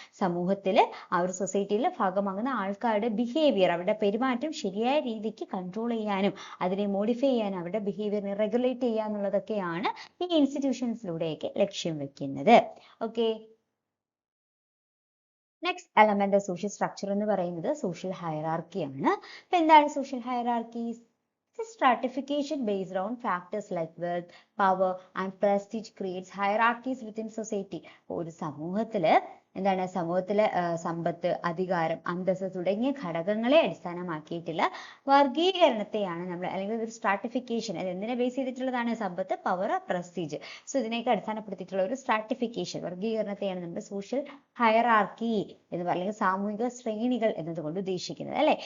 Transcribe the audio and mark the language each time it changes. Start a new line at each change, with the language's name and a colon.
Malayalam: സമൂഹത്തിൽ ആ ഒരു സൊസൈറ്റിയിൽ ഭാഗമാകുന്ന ആൾക്കാരുടെ ബിഹേവിയർ, അവരുടെ പെരുമാറ്റം ശരിയായ രീതിക്ക് കൺട്രോൾ ചെയ്യാനും അതിനെ മോഡിഫൈ ചെയ്യാനും അവരുടെ ബിഹേവിയറിനെ റെഗുലേറ്റ് ചെയ്യാന്നുള്ളതൊക്കെയാണ് ഈ ഇൻസ്റ്റിറ്റ്യൂഷൻസിലൂടെയൊക്കെ ലക്ഷ്യം വെക്കുന്നത്. Okay,
English: next element of social structure
Malayalam: എന്ന് പറയുന്നത് സോഷ്യൽ ഹയറാർക്കി ആണ്. അപ്പൊ എന്താണ് social hierarchy?
English: Stratification based on factors like wealth, power and prestige creates hierarchies within society.
Malayalam: ഒരു സമൂഹത്തില് എന്താണ്, സമൂഹത്തിലെ സമ്പത്ത്, അധികാരം, അന്തസ്സ് തുടങ്ങിയ ഘടകങ്ങളെ അടിസ്ഥാനമാക്കിയിട്ടുള്ള വർഗീകരണത്തെയാണ് നമ്മൾ, അല്ലെങ്കിൽ ഒരു സ്ട്രാറ്റിഫിക്കേഷൻ, അത് എന്തിനെ ബേസ് ചെയ്തിട്ടുള്ളതാണ്? സമ്പത്ത്, പവർ, പ്രസ്റ്റീജ്. സോ ഇതിനെയൊക്കെ അടിസ്ഥാനപ്പെടുത്തിയിട്ടുള്ള ഒരു സ്ട്രാറ്റിഫിക്കേഷൻ, വർഗീകരണത്തെയാണ് നമ്മൾ സോഷ്യൽ ഹയറാർക്കി എന്ന് അല്ലെങ്കിൽ സാമൂഹിക ശ്രേണികൾ എന്നതുകൊണ്ട് ഉദ്ദേശിക്കുന്നത്, അല്ലെ.